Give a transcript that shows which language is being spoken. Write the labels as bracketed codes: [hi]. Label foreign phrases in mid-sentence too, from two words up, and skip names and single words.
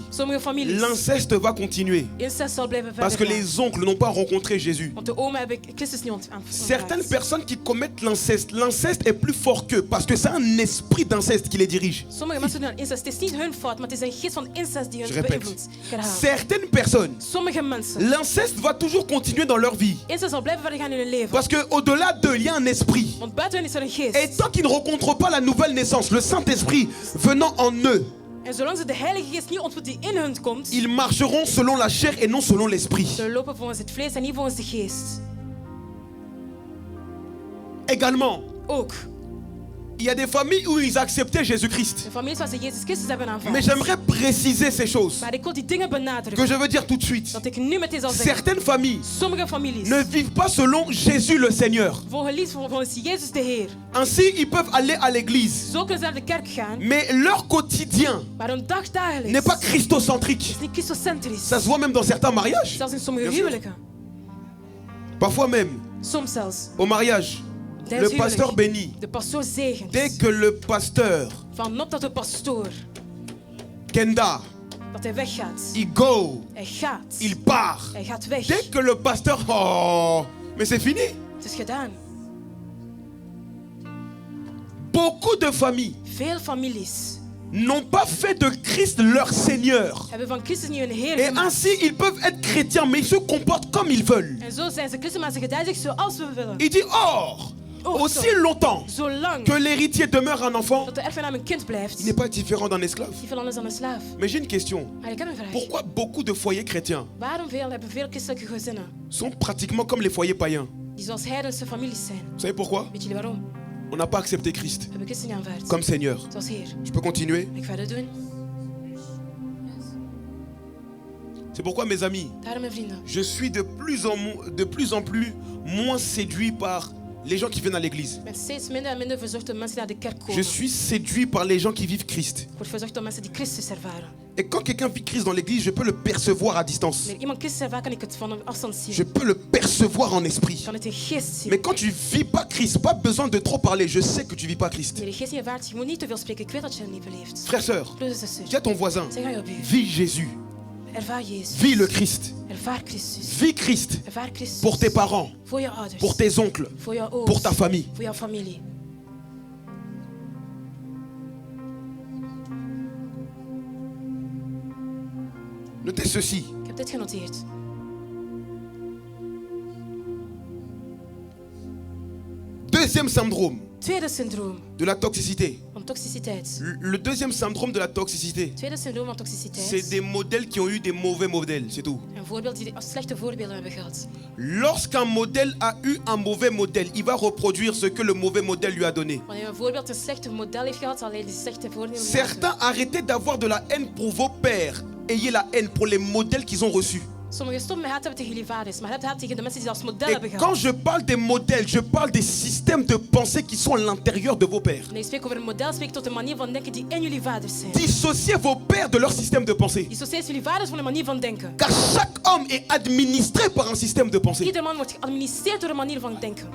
[nl] sommige families, [fr] l'inceste va continuer. [nl] incest zal blijven [fr] Parce que [nl] verder gaan. [fr] les oncles n'ont pas rencontré Jésus. [nl] Want de oma hebben Christus niet ontvangen. [fr] Certaines personnes qui commettent l'inceste est plus fort qu'eux parce que c'est un esprit d'inceste qui les dirige. [nl] Sommige mensen doen incest. Het is niet hun fout, maar het is een geest van incest die [fr] Je [nl] hun [fr] répète. [nl] beïnvloedt. Ik herhaal. [fr] Certaines personnes, [nl] Sommige mensen. [fr] l'inceste va toujours continuer dans leur vie. [nl] Incest zal blijven verder gaan in hun leven. [fr] Parce qu'au-delà d'eux, il y a un esprit. [nl] Want buiten hun is er een geest. [fr] Et tant qu'ils ne rencontrent pas la nouvelle naissance, le Saint-Esprit venant en eux, [nl] En zolang ze de Heilige Geest niet ontmoeten die in hun komt, [fr] ils marcheront selon la chair et non selon l'esprit. [nl] ze lopen volgens het vlees en niet volgens de geest. [fr] Également, [nl] Ook. [fr] il y a des familles où ils acceptaient Jésus-Christ. [nl] De families waar ze Jezus Christus hebben aanvaard. [fr] Mais j'aimerais préciser ces choses [nl] Maar ik wil die dingen benadrukken. [fr] que je veux dire tout de suite. [nl] Dat ik nu meteen zal zeggen. [fr] Certaines familles [nl] Sommige families [fr] ne vivent pas selon Jésus le Seigneur. [nl] volgens Jezus de Heer. [fr] Ainsi, ils peuvent aller à l'église. [nl] Zo kunnen ze naar de kerk gaan. [fr] Mais leur quotidien [nl] Maar hun dagdagelijks [fr] n'est pas christocentrique. [nl] is niet christocentrisch. [fr] Ça se voit même dans certains mariages. [nl] Zelfs in sommige [fr] Bien sûr. [nl] huwelijken. [fr] Parfois même, [nl] Soms zelfs. [fr] au mariage, [nl] Tijdens [fr] le pasteur [nl] huwelijk. [fr] bénit. [nl] De pastoor zegent. [fr] Dès que le pasteur, [nl] Vanop dat de pastoor [fr] Kenda, [nl] dat hij weggaat. [fr] il go, [nl] Hij gaat. [fr] il part. [nl] Hij gaat weg. [fr] Dès que le pasteur, oh, mais c'est fini. [nl] Het is gedaan. [fr] Beaucoup de familles [nl] Veel families [fr] n'ont pas fait de Christ leur Seigneur. [nl] hebben van Christus niet hun Heer [fr] Et [nl] gemaakt. [fr] ainsi, ils peuvent être chrétiens, mais ils se comportent comme ils veulent. [nl] En zo zijn ze christen, maar ze gedragen zich zoals we willen. [fr] Il dit, or, aussi longtemps [nl] Zolang [fr] que l'héritier demeure un enfant, [nl] dat de erfgenaam een kind blijft, [fr] il n'est pas différent d'un esclave. [nl] niet veel anders dan een slaaf. [fr] Mais j'ai une question. [nl] Maar ik heb een vraag. [fr] Pourquoi beaucoup de foyers chrétiens [nl] Waarom hebben veel christelijke gezinnen [fr] sont pratiquement comme les foyers païens? [nl] die zoals heidense families zijn? [fr] Vous savez pourquoi? [nl] Weet jullie waarom? [fr] On n'a pas accepté Christ [nl] We hebben Christus niet aanvaard. [fr] comme Seigneur. [nl] Zoals Heer. [fr] Je peux continuer? [nl] Mag ik verder doen? [fr] C'est pourquoi, mes amis, [nl] Daarom, mijn vrienden. [fr] je suis de plus en plus moins séduit par les gens qui viennent à l'église. [nl] Ik ben steeds minder en minder verzorgd door mensen die naar de kerk komen. [fr] Je suis séduit par les gens qui vivent Christ. [nl] Ik word verzorgd door mensen die Christus ervaren. [fr] Et quand quelqu'un vit Christ dans l'église, je peux le percevoir à distance. [nl] Wanneer iemand Christus ervaart, kan ik het van een afstand zien. [fr] Je peux le percevoir en esprit. [nl] Ik kan het in geest zien. [fr] Mais quand tu vis pas Christ, pas besoin de trop parler. Je sais que tu vis pas Christ. [nl] Wanneer je geest niet ervaart, je moet niet te veel spreken. Ik weet dat je het niet beleeft. [fr] Frère, sœur, [nl] Broeders en zusters, [fr] dis à ton voisin, [nl] zeg aan je buur. [fr] vis Jésus, [nl] Ervaar Jezus. [fr] vis le Christ, [nl] Ervaar Christus. [fr] vis Christ [nl] Ervaar Christus. [fr] pour tes parents, [nl] Voor je ouders. [fr] pour tes oncles, [nl] Voor jouw ouders. [fr] pour ta famille. [nl] Voor jouw familie. [fr] Notez ceci. [nl] Ik heb dit genoteerd. [fr] Deuxième syndrome [nl] Tweede syndroom [fr] de la toxicité. [nl] van toxiciteit. [fr] Le deuxième syndrome de la toxicité, [nl] Tweede syndroom van [fr] c'est [nl] toxiciteit. [fr] des modèles qui ont eu des mauvais modèles, c'est tout. [nl] Een voorbeeld die slechte voorbeelden hebben gehad. [fr] Lorsqu'un modèle a eu un mauvais modèle, il va reproduire ce que le mauvais modèle lui a donné. [nl] Wanneer een voorbeeld een slechte model heeft gehad, zal hij die slechte voorbeelden [fr] Certains arrêtez d'avoir de la haine pour vos pères. Ayez la haine pour les modèles qu'ils ont reçus. [nl] Sommigen stoppen met haat hebben tegen jullie vaders, maar hebben haat tegen de mensen die als model [fr] Et [nl] hebben [fr] quand [nl] gehad. [fr] je parle des modèles, je parle des systèmes de pensée qui sont à l'intérieur de vos pères. [nl] Nee, ik spreek over een model, spreek tot de manier van denken die in jullie vaders zijn. [fr] Dissociez vos pères de leur système de pensée. [nl] Dissocieer jullie vaders van een manier van denken. [fr] Car chaque homme est administré par un système de pensée. [nl] Ieder man wordt geadministreerd door een manier van denken.